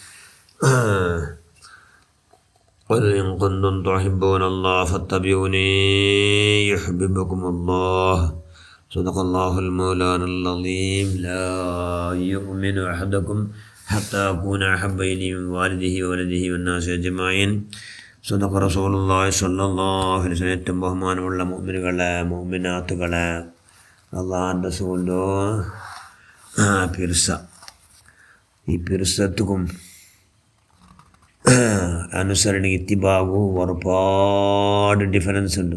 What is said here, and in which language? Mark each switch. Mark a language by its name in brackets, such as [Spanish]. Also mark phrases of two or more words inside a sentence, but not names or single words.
[Arabic] قل إن كنتم تحبون الله فاتبعوني يحببكم الله. صدق الله المولانا العظيم. لا يؤمن أحدكم حتى أكون أحب إليه من والده وولده والناس أجمعين. صدق رسول الله صلى الله عليه وسلم. [Malayalam] ഏറ്റവും ബഹുമാനമുള്ള മുഅ്മിനുകളെ, മുഅ്മിനാത്തുകളെ, അള്ളാഹുവിൻ്റെ റസൂലിൻ്റെ പിർസ, ഈ പിർസത്തുക്കും അനുസരണ ഇത്തിബാഗു ഒരുപാട് ഡിഫറൻസ് ഉണ്ട്.